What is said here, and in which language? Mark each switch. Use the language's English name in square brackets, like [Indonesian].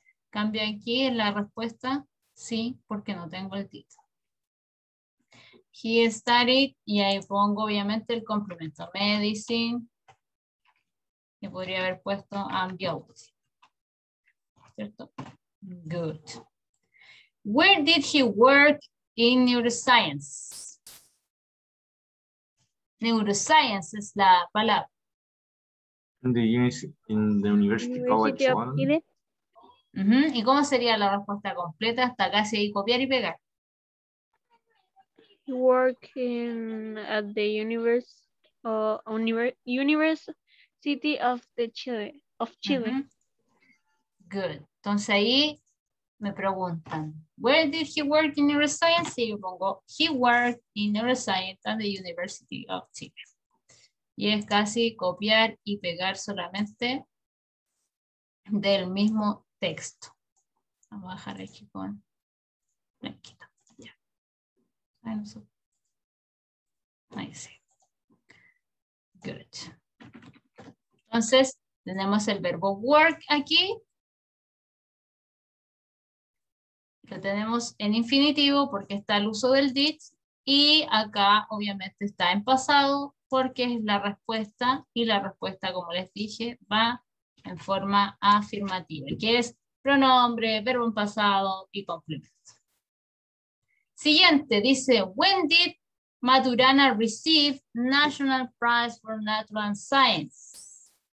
[Spanish] Cambio aquí en la respuesta, sí, porque no tengo el did. [English] He studied, [Spanish] y ahí pongo obviamente el complemento. Medicine, que podría haber puesto [English] and biology. [Spanish] ¿Cierto? Good. [English] Where did he work in neuroscience? [Spanish] Neuroscience es la palabra. [English] In the University College University of London. Chile. [Spanish] ¿Y cómo sería la respuesta completa? Hasta casi ahí copiar y pegar. [English] Working at the University [Spanish] O University of Chile. Ujú. Good. Entonces ahí me preguntan, [English] where did he work in neuroscience? [Spanish] Y yo pongo, [English] he worked in neuroscience at the University of Chile. [Spanish] Y es casi copiar y pegar solamente del mismo texto. Vamos a bajar aquí con blanquito. Ya. Ahí sí. Good. Entonces, tenemos el verbo work aquí. Lo tenemos en infinitivo porque está el uso del did. Y acá, obviamente, está en pasado porque es la respuesta. Y la respuesta, como les dije, va en forma afirmativa, que es pronombre, verbo en pasado y complemento. Siguiente, dice, [English] when did Maturana receive National Prize for Natural Science?